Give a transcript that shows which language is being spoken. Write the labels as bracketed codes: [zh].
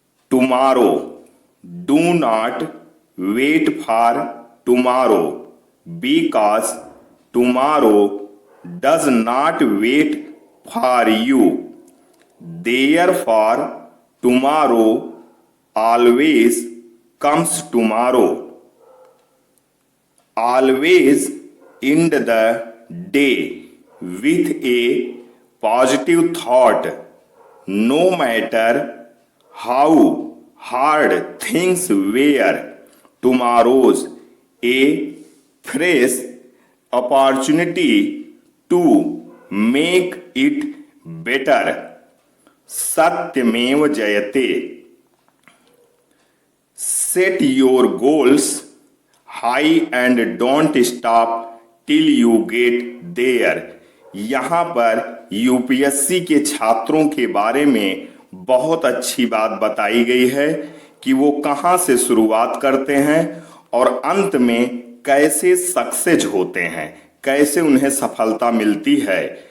[en] Tomorrow, do not wait for tomorrow because tomorrow does not wait for you. Therefore, tomorrow always comes tomorrow. Always end the day with a positive thought, no matter how hard things were. Tomorrow's a fresh opportunity to make it better. [hi] सत्यमेव जयते। [en] Set your goals high and don't stop till you get there. [hi] यहाँ पर UPSC के छात्रों के बारे में बहुत अच्छी बात बताई गई है कि वो कहाँ से शुरुआत करते हैं और अंत में कैसे सक्सेस होते हैं, कैसे उन्हें सफलता मिलती है।